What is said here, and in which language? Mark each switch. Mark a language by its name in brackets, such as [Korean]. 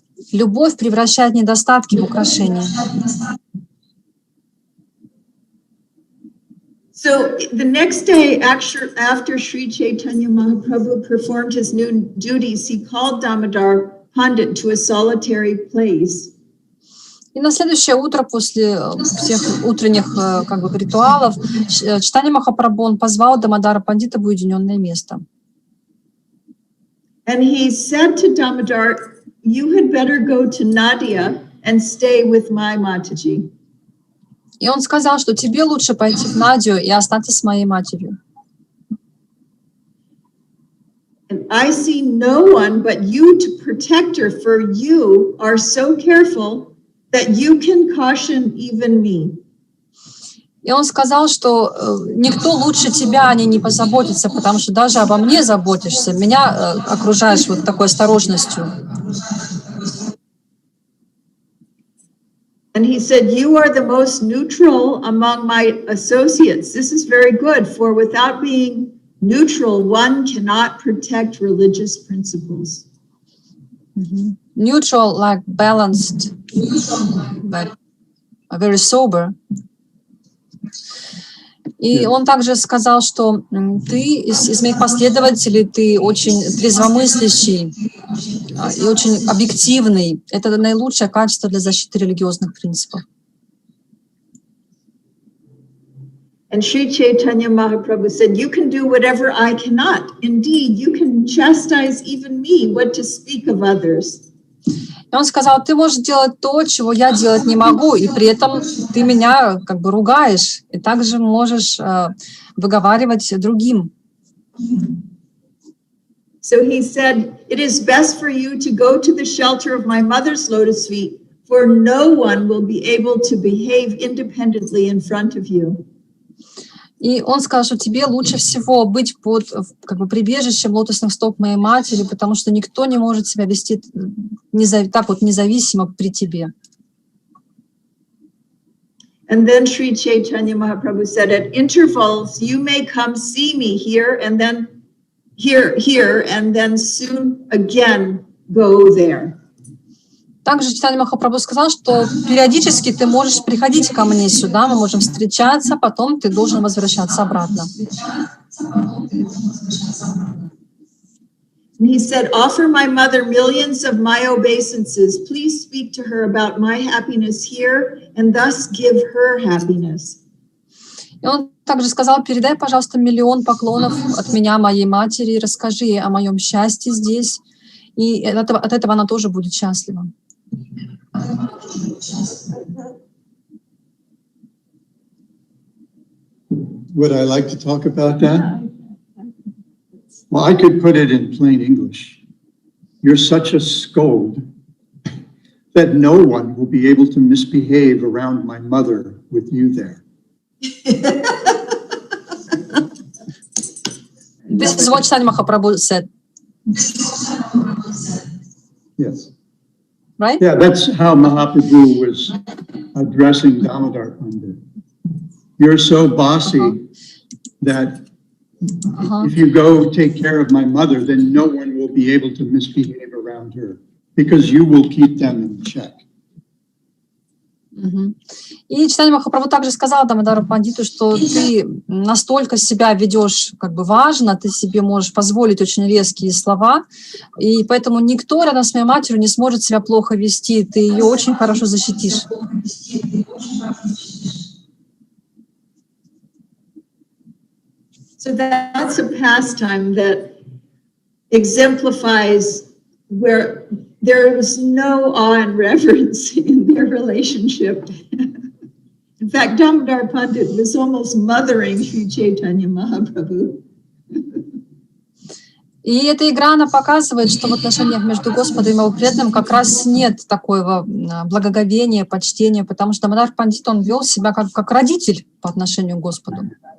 [Russian] Любовь превращает недостатки в украшения. [English] So the next day, after Shri Chaitanya Mahaprabhu performed his new duties, he called Damodar Pandit to a solitary place. [Russian] И на следующее утро, после всех утренних как бы ритуалов, Чайтанья Махапрабху, он позвал Дамодара Пандита в уединенное место. [English] And he said to Damodar, you had better go to Nadia and stay with my Mataji. [Russian] И он сказал, что тебе лучше пойти в Надию и остаться с моей матерью. [English] And I see no one but you to protect her, for you are so careful that you can caution even me. [Russian] И он сказал, что никто лучше тебя о ней не позаботится, потому что даже обо мне заботишься, меня окружаешь вот такой осторожностью. [English] And he said, you are the most neutral among my associates. This is very good, for without being neutral, one cannot protect religious principles. Neutral, like balanced, but very sober. [Russian] И он также сказал, что ты из моих последователей, ты очень трезвомыслящий и очень объективный. Это наилучшее качество для защиты религиозных принципов. [English] And Shri Chaitanya Mahaprabhu said, you can do whatever I cannot. Indeed, you can chastise even me, what to speak of others. [Russian] И он сказал, ты можешь делать то, чего я делать не могу, и при этом ты меня как бы ругаешь, и также можешь выговаривать другим. [English] So he said, it is best for you to go to the shelter of my mother's lotus feet, for no one will be able to behave independently in front of you. [Russian] И он сказал, что тебе лучше всего быть под как бы прибежищем лотосных стоп моей матери, потому что никто не может себя вести так вот независимо при тебе. [English] And then Shri Chaitanya Mahaprabhu said, at intervals, you may come see me here, and then here, and then soon again go there. [Russian] Также Чайтанья Махапрабху сказал, что периодически ты можешь приходить ко мне сюда, мы можем встречаться, потом ты должен возвращаться обратно. [English] He said, offer my mother millions of my obeisances. Please speak to her about my happiness here and thus give her happiness. [Russian] И он также сказал, передай, пожалуйста, 1 000 000 поклонов от меня, моей матери, расскажи ей о моем счастье здесь, и от этого она тоже будет счастлива. [English] Would I like to talk about that? Well, I could put it in plain English. You're such a scold that no one will be able to misbehave around my mother with you there. This is what Chайтанья Махапрабху said. Yes. Right? Yeah, that's how Mahaprabhu was addressing Damodar Pandit. You're so bossy that if you go take care of my mother, then no one will be able to misbehave around her because you will keep them in check. [Russian] И Чайтанья Махапрабху также сказал Дамодару Пандиту, что ты настолько себя ведешь как бы важно, ты себе можешь позволить очень резкие слова, и поэтому никто рядом с моей матерью не сможет себя плохо вести, ты ее очень хорошо защитишь. [English] So that's a pastime that exemplifies where there was no awe and reverence in their relationship. In fact, Damodar Pandit was almost mothering Shri Chaitanya Mahaprabhu. [Russian] И эта игра, она показывает, что в отношениях между Господом и его преданным как раз нет такого благоговения, почтения, потому что Дамодар Пандит, он вел себя как родитель по отношению к Господу.